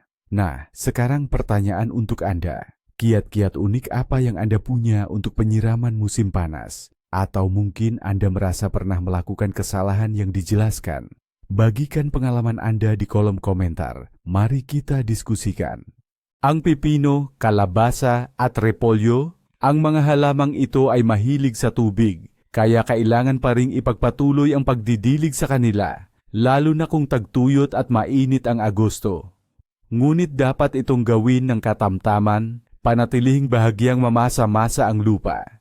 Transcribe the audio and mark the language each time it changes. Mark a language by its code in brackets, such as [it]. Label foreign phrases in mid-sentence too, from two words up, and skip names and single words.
[id] Nah, sekarang pertanyaan untuk Anda. Kiat-kiat unik apa yang Anda punya untuk penyiraman musim panas? Atau mungkin Anda merasa pernah melakukan kesalahan yang dijelaskan? Bagikan pengalaman Anda di kolom komentar. Mari kita diskusikan. [tl] Ang pipino, kalabasa at repolyo, ang mga halamang ito ay mahilig sa tubig, kaya kailangan pa ring ipagpatuloy ang pagdidilig sa kanila, lalo na kung tagtuyot at mainit ang Agosto. Ngunit dapat itong gawin ng katamtaman, panatilihing bahagyang mamasa-masa ang lupa.